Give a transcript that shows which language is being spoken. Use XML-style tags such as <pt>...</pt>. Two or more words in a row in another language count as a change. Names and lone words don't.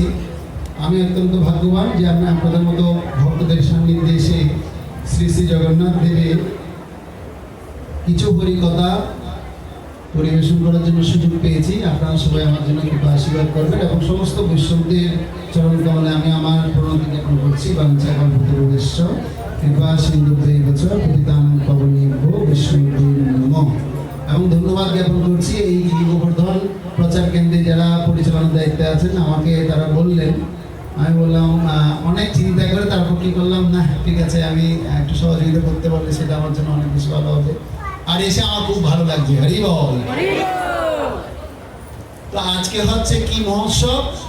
<bn>আমি অত্যন্ত ভাগ্যবান যে আমি আপনাদের মতো ভক্তদের সান্নিধ্যে এসে শ্রী শ্রী জগন্নাথ দেবের কিছু হরিকথা পরিবেশন করার জন্য সুযোগ পেয়েছি। আপনারা সবাই আমার জন্য কৃপা আশীর্বাদ করবেন এবং সমস্ত বৈষ্ণবদের চরণ কমলে আমি আমার প্রণতি জ্ঞাপন করছি।</bn> <sa>বাঞ্ছা কল্পতরুভ্যশ্চ কৃপা সিন্ধুভ্যৈব চ পতিতানাং পাবনেভ্যো বৈষ্ণবেভ্যো নমঃ।</sa> <bn>এবং ধন্যবাদ জ্ঞাপন করছি এই গিরি গোবর্ধন প্রচার কেন্দ্রে যারা পরিচালনার দায়িত্বে আছেন। আমাকে তারা বললেন, আমি বললাম অনেক চিন্তা করে তারপর কি করলাম, না ঠিক আছে আমি একটু সহযোগিতা করতে পারলে সেটা আমার জন্য অনেক বেশি ভালো হবে। আর এসে আমার খুব ভালো লাগছে। হরি বল। তো আজকে হচ্ছে কি মহোৎসব?</bn>